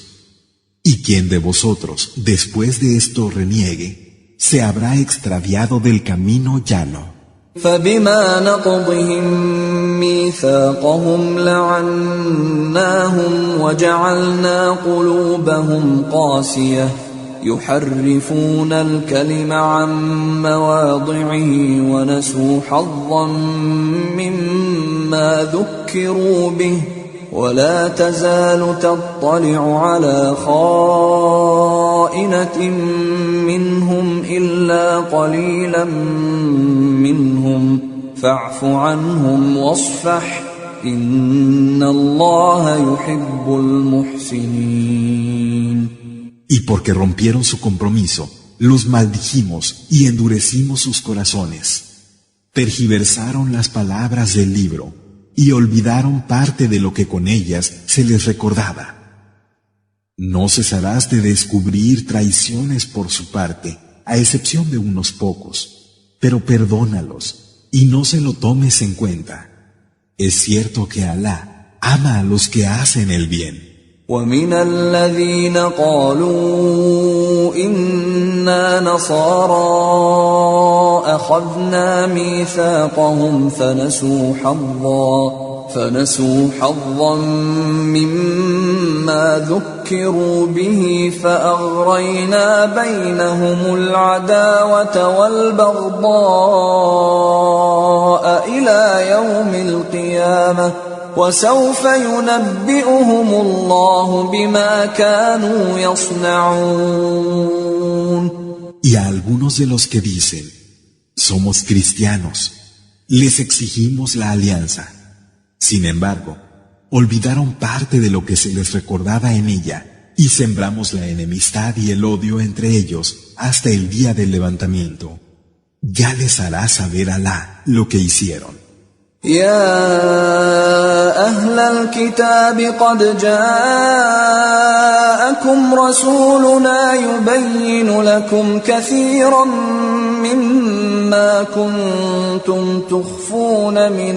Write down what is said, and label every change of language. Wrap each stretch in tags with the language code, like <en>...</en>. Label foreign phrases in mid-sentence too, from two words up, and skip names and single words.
<es>Y quien de vosotros después de esto reniegue, se habrá extraviado del camino llano.</es> <ar>فبما نقضهم ميثاقهم لعناهم وجعلنا قلوبهم قاسية يحرفون الكلم عن مواضعه ونسوا حظا مما ذكروا به ولا تزال تطلع على خائنة منهم إلا قليلا منهم فاعف عنهم واصفح إن الله يحب المحسنين.</ar> <es>Y porque rompieron su compromiso, los maldijimos y endurecimos sus corazones. Tergiversaron las palabras del libro y olvidaron parte de lo que con ellas se les recordaba. No cesarás de descubrir traiciones por su parte, a excepción de unos pocos, pero perdónalos y no se lo tomes en cuenta. Es cierto que Alá ama a los que hacen el bien.</es> <ar>ومن الذين قالوا إنا نصارى أخذنا ميثاقهم فنسوا حظا مما ذكروا به فأغرينا بينهم العداوة والبغضاء إلى يوم القيامة وسوف ينبئهم الله بما كانوا يصنعون.</ar> <es>Y a algunos de los que dicen, somos cristianos, les exigimos la alianza. Sin embargo, olvidaron parte de lo que se les recordaba en ella y sembramos la enemistad y el odio entre ellos hasta el día del levantamiento. Ya les hará saber Alá lo que hicieron.</es> <ar>يا أهل الكتاب قد جاءكم رسولنا يبين لكم كثيرا مما كنتم تخفون</ar>